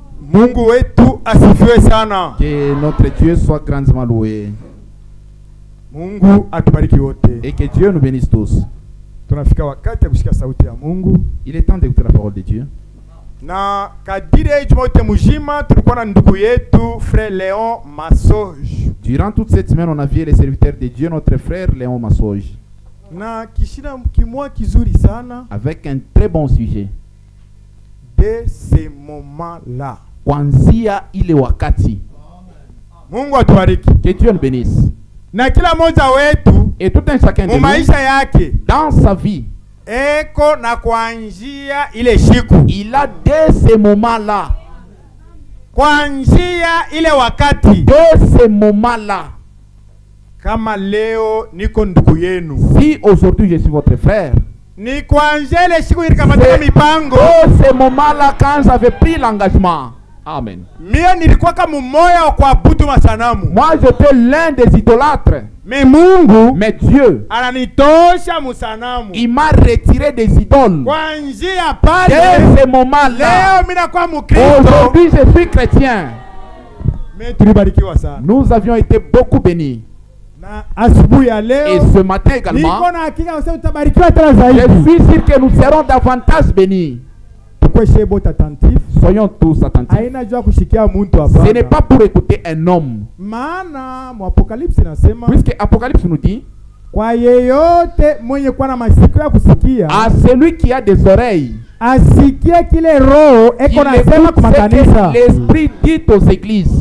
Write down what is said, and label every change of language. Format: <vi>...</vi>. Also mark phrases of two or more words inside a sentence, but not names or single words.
<sw>Mungu wetu asifiwe sana.</sw> <fr>Que notre Dieu soit grandement loué.</fr> <sw>Mungu atubariki wote.</sw> <fr>Et que Dieu nous bénisse tous.</fr> <sw>Tunafika wakati ya kusikia sauti ya Mungu.</sw> <fr>Il est temps d'écouter la parole de Dieu.</fr> <sw>Na kadiri juma yote mujima tulikuwa na ndugu yetu Frère Léon Massoge.</sw> <fr>Durant toute cette semaine, on a vu les serviteurs de Dieu, notre frère Léon Massoge.</fr> <sw>Na kishina kimwa kizuri sana.</sw> <fr>Avec un très bon sujet. De ces moments-là.</fr> <sw>Kwanzia ile wakati. Mungu atubariki.</sw> <fr>Que Dieu nous bénisse.</fr> <sw>Na kila mmoja wetu</sw> <fr>et tout un chacun de nous</fr> <sw>maisha yake</sw> <fr>dans sa vie</fr> <sw>eko na kuanzia ile siku.</sw> <fr>Il a dès ces moments-là.</fr> <sw>Kuanzia ile wakati.</sw> <fr>Dès ces moments-là.</fr> <sw>Kama leo niko ndugu yenu.</sw> <fr>Si aujourd'hui je suis votre frère.</fr> <sw>Ni kuanzia ile siku nilikamata mipango.</sw> <fr>Dès ces moments-là quand j'avais pris l'engagement. Amen.</fr> <sw>Mie nilikuwa kama mmoja wa kuabudu masanamu.</sw> <fr>Moi j'étais l'un des idolâtres.</fr> <sw>Mais Mungu,</sw> <fr>mais Dieu,</fr> <sw>ananitosha musanamu.</sw> <fr>Il m'a retiré des idoles.</fr> <sw>Kuanzia pale.</sw> <fr>Dès ce moment-là.</fr> <sw>Leo mimi nakuwa Mkristo.</sw> <fr>Aujourd'hui je suis chrétien.</fr> <sw>Mais tulibarikiwa sana.</sw> <fr>Nous avions été beaucoup bénis.</fr> <sw>Na asubuhi ya leo.</sw> <fr>Et ce matin également.</fr> <sw>Niko na hakika usema utabarikiwa tena zaidi.</sw> <fr>Je suis sûr que nous serons davantage bénis. Soyons tous attentifs. Ce n'est pas pour écouter un homme. Puisque Apocalypse nous dit à celui qui a des oreilles, l'esprit dit aux églises.</fr>